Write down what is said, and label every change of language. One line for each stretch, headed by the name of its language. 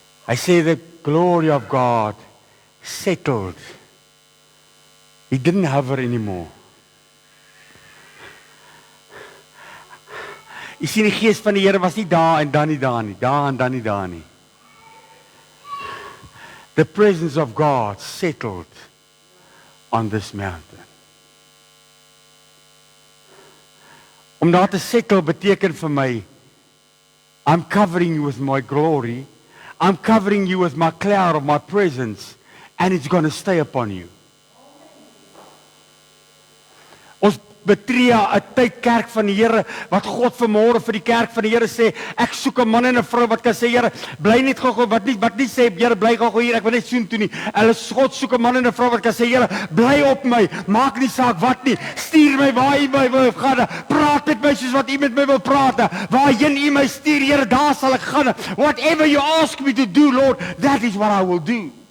Afrikaans: Hy sê
English: the glory of God settled. He didn't hover anymore.
Afrikaans: Jy sien die gees van die Here was nie daar en dan nie daar nie, daar en dan nie daar nie.
English: The presence of God settled on this mountain.
Afrikaans: Om daar te settle beteken vir my,
English: I'm covering you with my glory, I'm covering you with my cloud of my presence, and it's going to stay upon you.
Afrikaans: Ons betree 'n tyd kerk van die Here, wat God vanmôre vir die kerk van die Here sê, ek soek 'n man en 'n vrou wat kan sê, Here, bly net gou-gou, wat nie sê, Here, bly gou-gou hier, ek wil net soen toe nie. Hulle God soek 'n man en 'n vrou wat kan sê, Here, bly op my, maak nie saak wat nie, stuur my waar U my wil gaan, praat met my soos wat U met my wil praat, waarheen U my stuur, Here, daar sal ek gaan.
English: Whatever you ask me to do, Lord, that is what I will do.